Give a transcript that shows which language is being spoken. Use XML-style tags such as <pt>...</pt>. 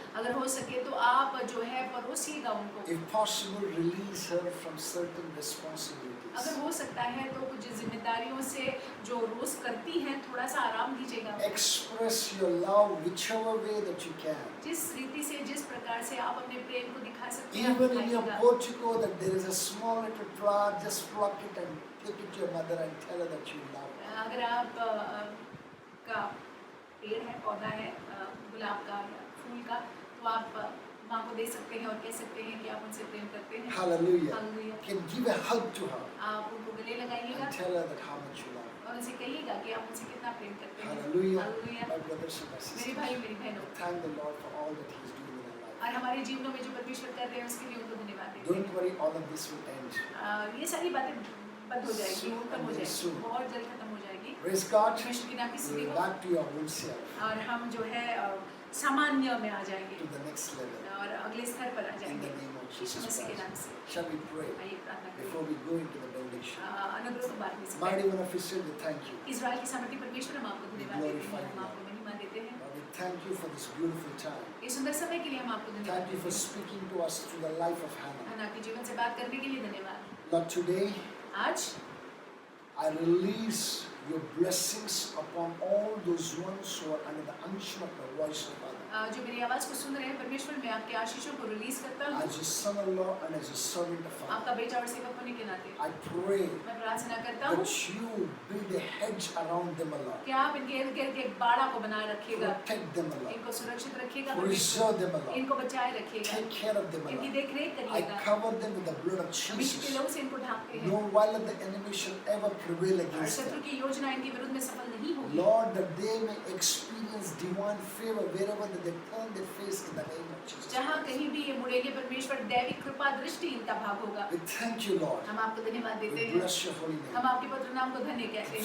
<hi>अगर हो सके तो आप जो है परोसिएगा उनको।</hi> <en>If possible, release her from certain responsibilities.</en> <hi>अगर हो सकता है तो कुछ जिम्मेदारियों से जो रोज करती हैं थोड़ा सा आराम दीजिएगा।</hi> <en>Express your love whichever way that you can.</en> <hi>जिस रीति से जिस प्रकार से आप अपने प्रेम को दिखा सकते हैं</hi> <en>Even in your</en> <hi>दिखाइएगा।</hi> <en>portico, that there is a small little flower, just pluck it and take it to your mother and tell her that you love her.</en> <hi>अगर आप का पेड़ है, पौधा है गुलाब का या फूल का, तो आप माँ को दे सकते हैं और कह सकते हैं कि आप उनसे प्रेम करते हैं।</hi> <en>Hallelujah.</en> <hi>Hallelujah.</hi> <en>You can give a hug to her</en> <hi>आप उनको गले लगाइएगा</hi> <en>and tell her that how much you love her.</en> <hi>और उनसे कहिएगा कि आप उनसे कितना प्रेम करते हैं।</hi> <en>Hallelujah.</en> <hi>Hallelujah.</hi> <en>My brothers and my</en> <hi>मेरे</hi> <en>sisters,</en> <hi>भाई मेरी बहनों,</hi> <en>thank the Lord for all that He is doing in our life.</en> <hi>और हमारे जीवनों में जो परमेश्वर कर रहे हैं उसके लिए उनको धन्यवाद देते</hi> <en>Don't worry, all of this will end.</en> <hi>हैं। ये सारी बातें बंद हो जाएगी,</hi> <en>Soon</en> <hi>खत्म</hi> <en>and</en> <hi>हो</hi> <en>very</en> <hi>जाएगी,</hi> <en>soon.</en> <hi>बहुत जल्द खत्म हो जाएगी।</hi> <en>Praise God.</en> <hi>परमेश्वर की नाम की</hi> <en>You</en> <hi>स्तुति</hi> <en>will</en> <hi>हो।</hi> <en>back to your old self,</en> <hi>और हम जो है सामान्य में आ जाएंगे</hi> <en>to the next level.</en> <hi>और अगले स्तर पर आ</hi> <en>In</en> <hi>जाएंगे</hi> <en>the name of</en> <hi>Yeshu</hi> <en>Jesus</en> <hi>मसीह के नाम</hi> <en>Christ.</en> <hi>से।</hi> <en>Shall we pray</en> <hi>आइए प्रार्थना</hi> <en>before</en> <hi>करें।</hi> <en>we go into the benediction?</en> <hi>अनुग्रह तो बाद में से</hi> <en>Mighty one of Israel, we thank you.</en> <hi>Israel की सामर्थी परमेश्वर हम आपको धन्यवाद देते हैं, हम आपको महिमा देते हैं।</hi> <en>Lord, we thank you for this beautiful time.</en> <hi>इस सुंदर समय के लिए हम आपको धन्यवाद</hi> <en>Thank you</en> <hi>देते</hi> <en>for</en> <hi>हैं।</hi> <en>speaking to us through the life of Hannah.</en> <hi>हन्ना के जीवन से बात करने के लिए धन्यवाद।</hi> <en>Lord, today</en> <hi>आज</hi> <en>I release your blessings upon all those ones who are under the unction of the voice of God.</en> <hi>जो मेरी आवाज को सुन रहे हैं परमेश्वर, मैं आपके आशीषों को रिलीज करता हूँ</hi> <en>As your son-in-law and as your servant of Father,</en> <hi>आपका बेटा और सेवक होने के नाते।</hi> <en>I pray</en> <hi>मैं प्रार्थना करता हूँ</hi> <en>that you build a hedge around them, O Lord.</en> <hi>कि आप इनके इर्द गिर्द एक बाड़ा को बनाए रखिएगा,</hi> <en>Protect them, O Lord.</en> <hi>इनको सुरक्षित रखिएगा,</hi> <en>Preserve them, O Lord.</en> <hi>इनको बचाए रखिएगा,</hi> <en>Take care of them, O</en> <hi>इनकी</hi> <en>Lord.</en> <hi>देखरेख</hi> <en>I</en> <hi>करिएगा।</hi> <en>cover them with the blood of</en> <hi>अभिषेक के</hi> <en>Jesus.</en> <hi>लोग से इनको ढांकते हैं</hi> <en>No while the enemy shall ever prevail</en> <hi>और</hi> <en>against</en> <hi>शत्रु</hi> <en>them.</en> <hi>की योजना इनके विरुद्ध में सफल नहीं होगी।</hi> <en>Lord, that they may experience divine favor wherever that they turn their face in the name of Jesus.</en> <hi>जहाँ कहीं भी ये मुड़ेंगे परमेश्वर दैविक कृपा दृष्टि इनका भाग होगा।</hi> <en>We thank you, Lord.</en> <hi>हम आपको धन्यवाद देते</hi> <en>We</en> <hi>हैं,</hi> <en>bless your holy</en> <hi>हम</hi> <en>name.</en> <hi>आपके पवित्र नाम को धन्य कहते</hi>